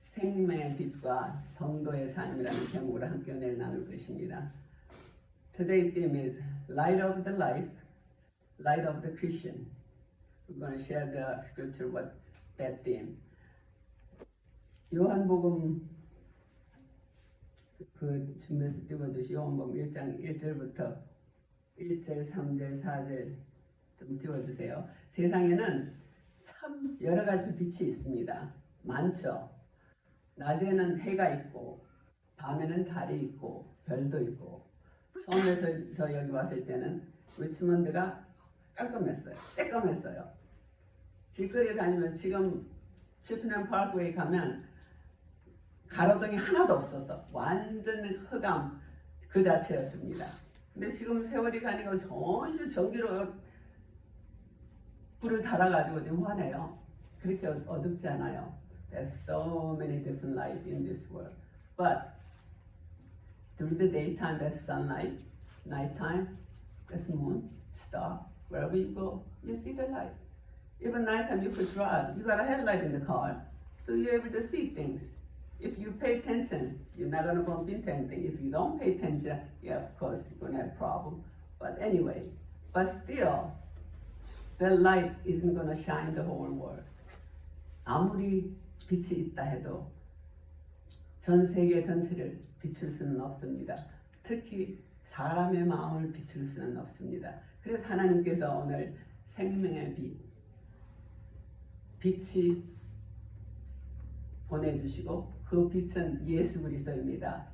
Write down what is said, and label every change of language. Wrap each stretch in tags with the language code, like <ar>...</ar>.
<ko>생명의 빛과 성도의 삶이라는 제목으로 함께 은혜를 나눌 것입니다.</ko> <en>Today's theme is Light of the Life, Light of the Christian. We're going to share the scripture with that theme.</en> <ko>요한복음 그 준비해서 띄워주시 요한복음 1장 1절부터 1절, 3절, 4절 좀 띄워주세요. 세상에는 참 여러 가지 빛이 있습니다. 많죠. 낮에는 해가 있고 밤에는 달이 있고 별도 있고 처음에 저 여기 왔을 때는 리치먼드가 깜깜했어요. 새까맸어요. 길거리에 다니면 지금 치프넨 파크웨이 가면 가로등이 하나도 없어서 완전 흑암 그 자체였습니다. 근데 지금 세월이 가니까 전혀 전기로 불을 달아가지고 좀 환해요. 그렇게 어둡지 않아요.</ko> <en>There's so many different lights in this world. But during the daytime, there's sunlight. Nighttime, there's moon, star. Wherever you go, you see the light. Even nighttime, you could drive. You got a headlight in the car, so you're able to see things. If you pay attention, you're not going to bump into anything. If you don't pay attention, yeah, of course, you're going to have a problem. But anyway, but still, the light isn't going to shine the whole world.</en> <ko>아무리 빛이 있다 해도 전 세계 전체를 비출 수는 없습니다. 특히 사람의 마음을 비출 수는 없습니다. 그래서 하나님께서 오늘 생명의 빛이 보내주시고 그 빛은 예수 그리스도입니다.</ko>